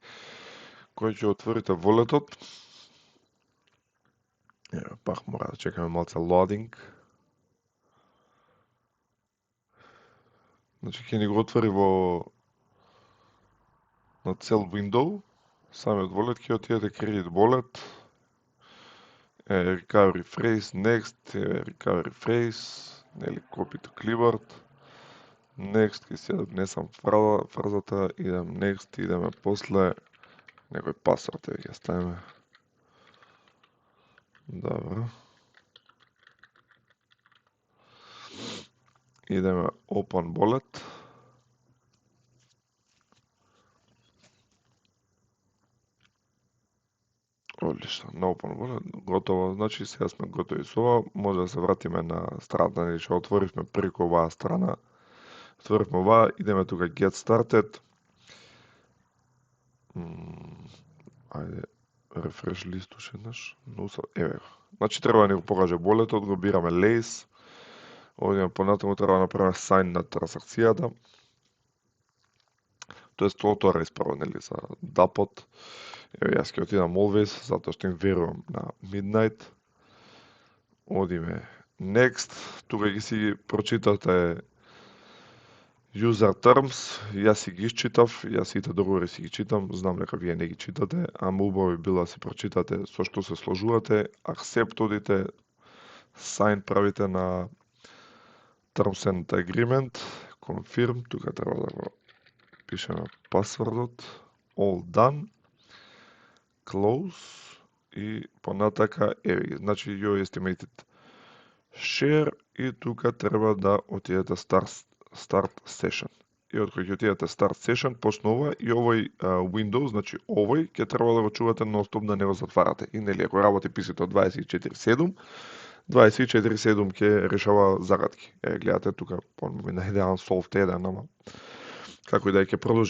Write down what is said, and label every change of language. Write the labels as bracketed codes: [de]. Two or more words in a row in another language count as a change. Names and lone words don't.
[mk] Кој ќе отворите волетот. Ево, пак мора да чекаме малце loading. Значи ќе ни го отвори на цел window. Самиот волет ќе отидете [en] credit wallet. Recovery phrase, next, recovery phrase, нели copy to clipboard. [mk] Next, ќе си ја внесам фразата, идем next, идеме после некој пасворд, ќе ставиме. Добро. Идеме [en] open wallet. [mk] Одлично, на [en] open wallet, [mk] готово. Значи сега сме готови со ова, може да се вратиме на страната, нели што отворивме преку оваа страна. Отворивме оваа, идеме тука [en] get started. [mk] Ајде, рефреш лист уште еднаш. Еве го. Значи треба да ни го покаже волетот, го бираме Lace. Одиме понатаму, треба да направиме sign на трансакцијата. Тоест тоа испрво, нели, за дапот. Еве, јас ќе отидам always, затоа што им верувам на Midnight. Одиме next, тука ќе си прочитате [en] User terms, [mk] јас си ги исчитав, јас сите договори си ги читам, знам дека вие не ги читате, ама убаво би било да се прочитате со што се сложувате, accept одите, sign правите на [en] terms and agreement, confirm, [mk] тука треба да го пишеме пасвордот, [en] all done, close [mk] и понатака еве ги, значи [en] your estimated share [mk] и тука треба да отидете [en] start session. [mk] И од кој ќе отидете [en] start session, [mk] почна ова и овој Windows, значи овој ќе треба да го чувате нон-стоп да не го затварате. И нели ако работи PC-то 24/7, 24/7 ќе решава загадки. Гледате тука, на идеален solved 1, ама како и да ќе продолжи.